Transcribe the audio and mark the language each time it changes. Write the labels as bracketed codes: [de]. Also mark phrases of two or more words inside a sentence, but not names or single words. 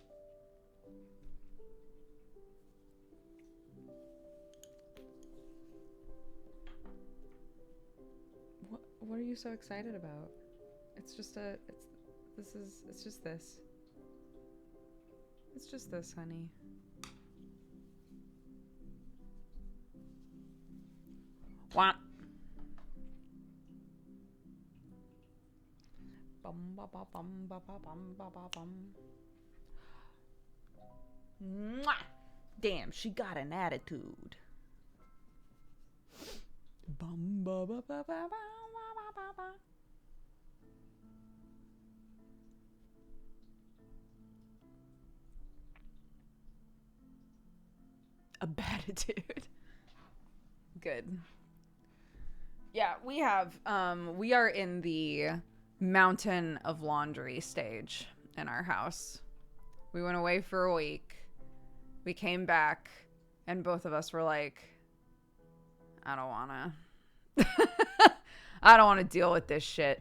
[en] What are you so excited about? It's just this. It's just this, honey. Wah. Bum ba ba bum ba ba bum ba ba bum. Mwah! Damn, she got an attitude. Bum ba ba ba ba ba ba ba. A bad attitude. Good. Yeah, we have we are in the mountain of laundry stage in our house. We went away for a week. We came back and both of us were like, I don't want to deal with this shit.